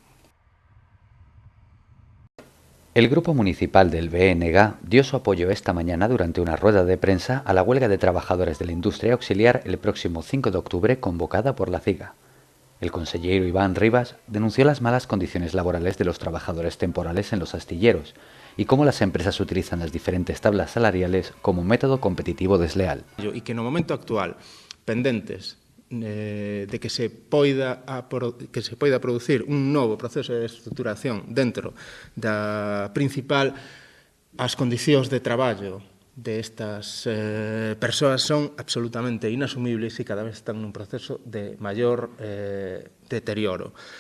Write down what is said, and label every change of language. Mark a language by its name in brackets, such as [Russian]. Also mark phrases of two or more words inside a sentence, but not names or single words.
[Spanish] El Grupo Municipal del BNG dio su apoyo esta mañana durante una rueda de prensa a la huelga de trabajadores de la industria auxiliar el próximo 5 de octubre convocada por la CIGA. El consejero Iván Rivas denunció las malas condiciones laborales de los trabajadores temporales en los astilleros y cómo las empresas utilizan las diferentes tablas salariales como un método competitivo desleal. [Galician] Y que no momento actual, pendentes de que se poida producir un novo proceso de estructuración dentro da principal, as condicións de traballo destas persoas son absolutamente inasumibles e cada vez están nun proceso de maior deterioro.